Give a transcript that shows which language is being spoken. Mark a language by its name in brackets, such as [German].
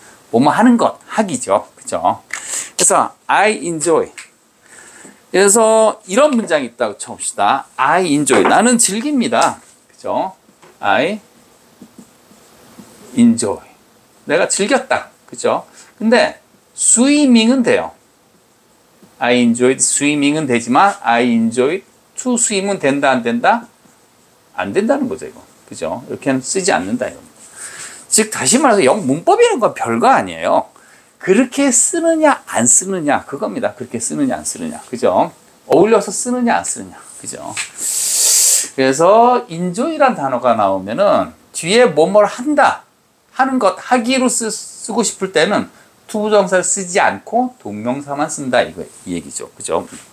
[Korean] 뭐뭐 하는 것, 하기죠. 그죠? 그래서 [English] I enjoy. [Korean] 그래서 이런 문장이 있다고 쳐봅시다. [English] I enjoy. [Korean] 나는 즐깁니다. 그죠? I enjoy. 내가 즐겼다. 그죠? 근데 swimming은 돼요. [English] I enjoyed swimming은 [Korean] 되지만 [English] I enjoyed to swim은 [Korean] 된다 안 된다? 안 된다는 거죠 이거. 그죠? 이렇게는 쓰지 않는다 이거. 즉 다시 말해서 영어 문법이라는 건 별거 아니에요. 그렇게 쓰느냐 안 쓰느냐 그겁니다. 그렇게 쓰느냐 안 쓰느냐. 그죠? 어울려서 쓰느냐 안 쓰느냐. 그죠? 그래서 enjoy란 단어가 나오면은 뒤에 뭐뭘 한다 하는 것 하기로 쓰고 싶을 때는 투부정사를 쓰지 않고 동명사만 쓴다 이 얘기죠. 그죠?